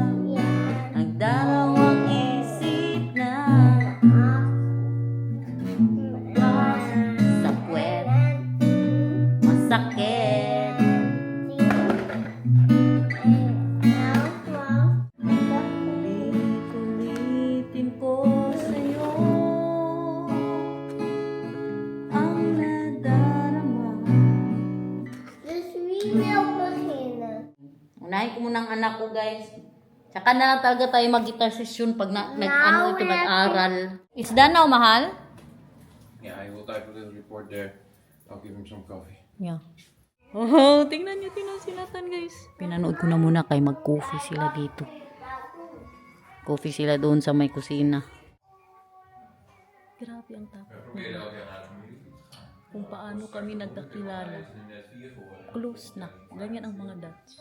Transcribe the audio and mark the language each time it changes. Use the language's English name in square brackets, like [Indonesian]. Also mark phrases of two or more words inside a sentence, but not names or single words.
[Filipino] Nagdarawang isip na sa puwet masakit. Ulit-ulitin ko sa'yo ang nadarama. [Dutch] Dus wie wil beginnen? [Filipino] Unahin ko muna ang anak ko, guys. Tsaka na lang talaga tayo mag- [English] guitar session [Filipino] pag nag-aral. [English] It's done now, mahal? Yeah, I will type a little report there. I'll give him some coffee. Yeah. [Filipino] Oh, tingnan niyo, sinatan, guys. Pinanood ko na muna kay mag-coffee sila dito. Coffee sila doon sa may kusina. Grabe ang tapos. Kung paano kami nagkakilala. Close na. Ganyan ang mga Dutch.